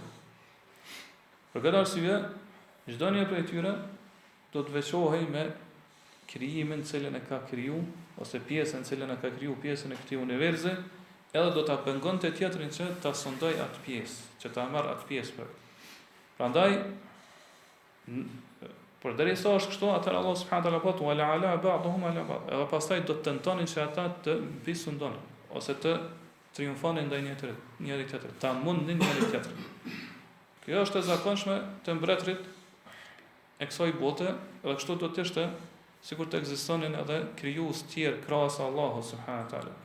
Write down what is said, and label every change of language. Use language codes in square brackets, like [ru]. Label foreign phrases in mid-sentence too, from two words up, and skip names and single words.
[sq] Për këtë arsye, çdo një prej tyre do të veçohej me krijimin cilën e ka kriju, ose pjesën cilën e ka kriju, pjesën e këtij universi, edhe do ta pengonte tjetrin që ta sondoj atë pjesë, që ta marr atë pjesë për. Prandaj, përderisa është kështu, atëherë [ar] الله سبحانه وتعالى ولعلا بعضهم على بعض. [sq] Edhe pastaj do të tentonin që ata të bisundonin ose të triumfonin ndaj njëri tjetrit, ta mundnin njëri tjetrin. Kjo është e zakonshme të mbretërit e kësaj bote, dhe kështu do të ishte sikur të ekzistonin edhe krijues tjerë krahas Allahut subhanahu wa taala.